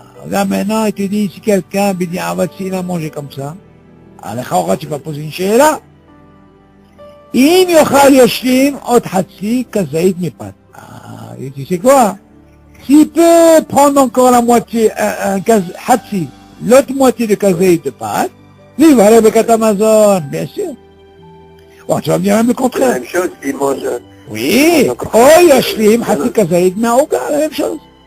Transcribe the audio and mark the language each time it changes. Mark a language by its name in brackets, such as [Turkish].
[French] Là maintenant, il te dit, si quelqu'un, בדיעבד, s'il a mangé comme ça, לכאורה tu vas poser une שאלה. [Hebrew] אם יאכל ישלים עוד חצי כזית מפת. [French] Et tu sais quoi? S'il peut prendre encore la moitié, un hatsi, l'autre moitié de kazait de pâte, il va aller avec Amazon, bien sûr. Bon, tu vas me dire même le C'est la contraire. même chose, il mange... Oui, oh, yashlim, hatsi kazait, ma'ouga, la même chose.